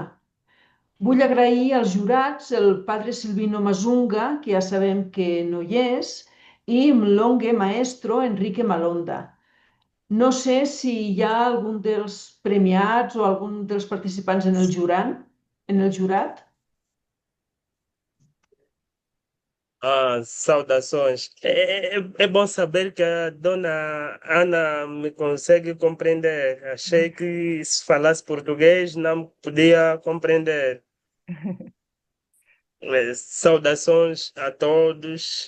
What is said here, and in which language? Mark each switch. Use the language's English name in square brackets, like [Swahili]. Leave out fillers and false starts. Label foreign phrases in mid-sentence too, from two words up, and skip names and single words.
[Catalan] Vull agrair als jurats el padre Silvino Mazunga, que ja sabem que no hi és, i Mlonge Maestro Enrique Malonda. No sé si hi ha algun dels premiats o algun dels participants en el jurat. en el jurat? [Portuguese] Saudações. É bom saber que a dona Ana me consegue compreender. Achei que se falasse português não podia compreender. Saudações a todos.